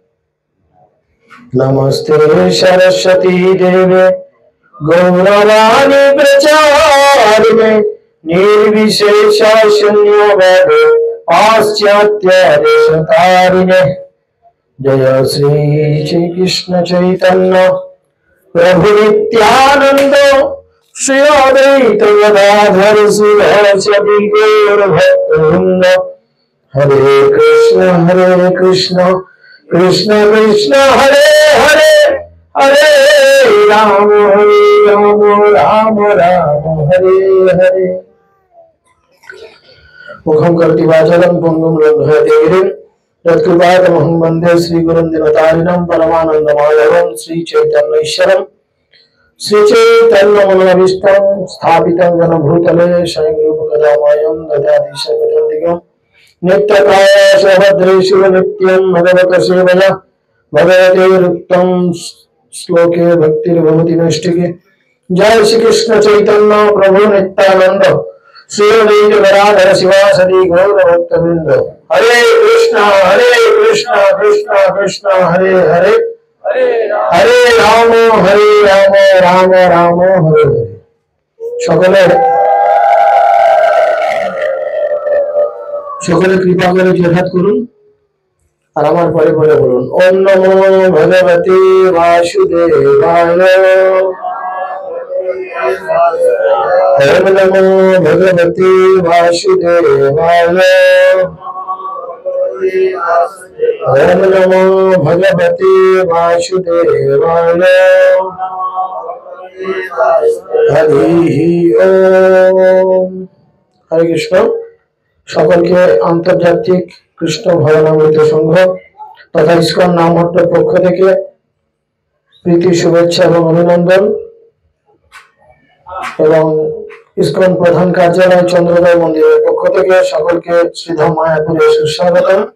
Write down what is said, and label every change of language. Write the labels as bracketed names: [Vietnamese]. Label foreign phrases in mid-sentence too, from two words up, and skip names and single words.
[Sanskrit] नमस्ते सरस्वती देवे गौरवाणी प्रचारिणे निर्विशेष शून्यवादे पाश्चात्य देशतारिणे। जय श्री कृष्ण चैतन्य प्रभु नित्यानंद श्री अद्वैत गदाधर श्रीवासदि गौर भक्तवृंद। हरे कृष्ण कृष्ण कृष्ण हरे हरे हरे राम राम राम हरे हरे। मुखं करोति वाचालं पुंगं लंघयते गिरिं यत्कृपातमहं वन्दे श्रीगुरुं दिनतारिणं परमानन्दमाधवं श्रीचैतन्यैश्वरं श्रीचैतन्यमनोभीष्टं स्थापितं येन भूतले स्वयं रूपकदामयं ददाति सर्वतन्तिकं नित्यकायशभद्रेषु नित्यं भगवत सेवया भगवते रुक्तं श्लोके भक्तिर्भवति नैष्ठिके। जय श्री कृष्ण चैतन्य प्रभु नित्यानंद श्री अद्वैत गदाधर शिवासदि गौर भक्तवृंद। हरे कृष्ण कृष्ण कृष्ण हरे हरे हरे राम राम राम हरे हरे। [Bangla] সকলে কৃপা করে জয়হাত করুন আর আমার পরে পরে বলুন [Sanskrit] ওম নমো ভগবতে বাসুদেবায়। ओम नमो भगवते वासुदेवाय। ओम नमो भगवते वासुदेवाय। हरि ओम। हरे कृष्ण। [Bangla] সকলকে আন্তর্জাতিক কৃষ্ণ ভজনামৃত সংঘ তথা ইসকন নামহট্টের পক্ষ থেকে প্রীতি শুভেচ্ছা এবং অভিনন্দন এবং ইসকন প্রধান কার্যালয় চন্দ্রোদয় মন্দিরের পক্ষ থেকে সকলকে শ্রীধাম মায়াপুরে সুস্বাগত।